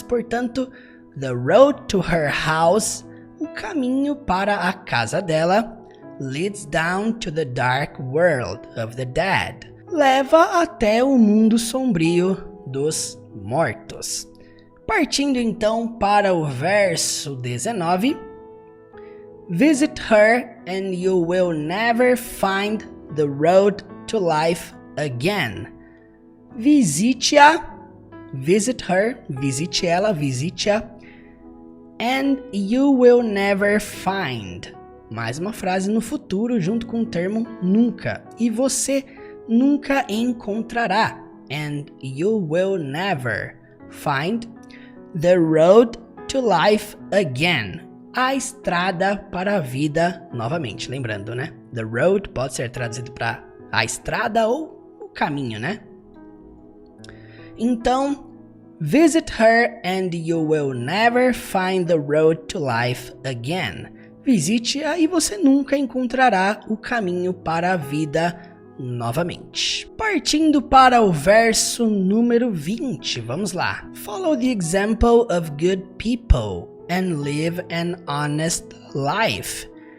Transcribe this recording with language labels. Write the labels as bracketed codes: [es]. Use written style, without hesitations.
[pt] Portanto, [en] the road to her house, [pt] o caminho para a casa dela, [en] leads down to the dark world of the dead, [pt] leva até o mundo sombrio dos mortos. Partindo então para o verso 19. [en] Visit her and you will never find the road to life again. [pt] Visite-a, [en] visit her, [pt] visite ela, visite-a, [en] and you will never find. [pt] Mais uma frase no futuro junto com o termo nunca. E você nunca encontrará. [en] And you will never find the road to life again. [pt] A estrada para a vida novamente. Lembrando, né? The road pode ser traduzido para a estrada ou o caminho, né? Então, [en] visit her and you will never find the road to life again. [pt] Visite-a e você nunca encontrará o caminho para a vida novamente. Partindo para o verso número 20, vamos lá. [en] Follow the example of good people and live an honest life.